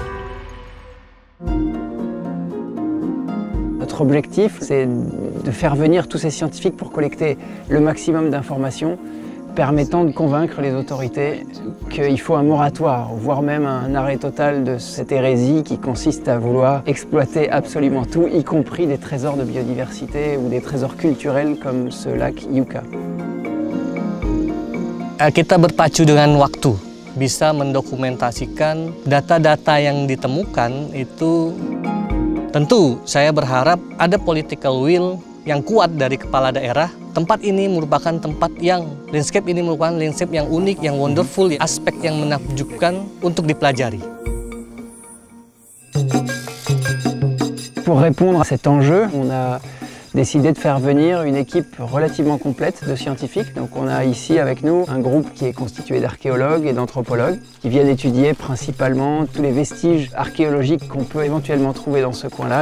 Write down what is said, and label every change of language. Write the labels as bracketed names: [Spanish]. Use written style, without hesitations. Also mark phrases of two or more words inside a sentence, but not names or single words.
[French] Notre objectif, c'est de faire venir tous ces scientifiques pour collecter le maximum d'informations permettant de convaincre les autorités qu'il faut un moratoire, voire même un arrêt total de cette hérésie qui consiste à vouloir exploiter absolument tout, y compris des trésors de biodiversité ou des trésors culturels comme ce lac Iuka. [Indonesian] Kita berpacu dengan waktu, bisa mendokumentasikan data-data yang ditemukan itu. Tentu saya berharap ada [English] political will [Indonesian] yang kuat dari kepala daerah. Tempat ini merupakan tempat yang, landscape ini merupakan landscape yang unik, yang wonderful, aspek yang menakjubkan untuk dipelajari. [French] Pour répondre à cet enjeu, on a décidé de faire venir une équipe relativement complète de scientifiques. Donc on a ici avec nous un groupe qui est constitué d'archéologues et d'anthropologues qui viennent étudier principalement tous les vestiges archéologiques qu'on peut éventuellement trouver dans ce coin-là.